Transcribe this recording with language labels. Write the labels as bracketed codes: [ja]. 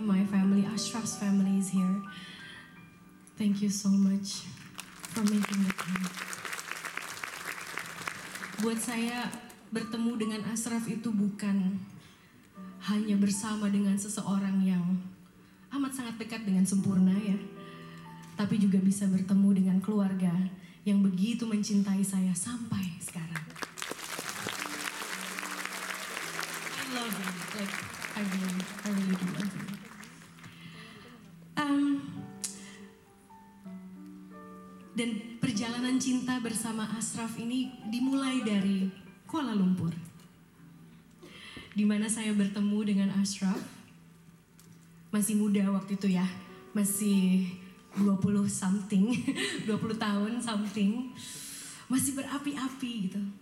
[en] My family, Ashraf's family is here. Thank you so much for making the time. [id] Buat saya, bertemu dengan Ashraf itu bukan hanya bersama dengan seseorang yang amat sangat dekat dengan sempurna ya, tapi juga bisa bertemu dengan keluarga yang begitu mencintai saya sampai sekarang. [en] I love you, like I really do love you. [id] Dan perjalanan cinta bersama Ashraf ini dimulai dari Kuala Lumpur, di mana saya bertemu dengan Ashraf. Masih muda waktu itu ya, masih 20 something, 20 tahun something, masih berapi-api gitu.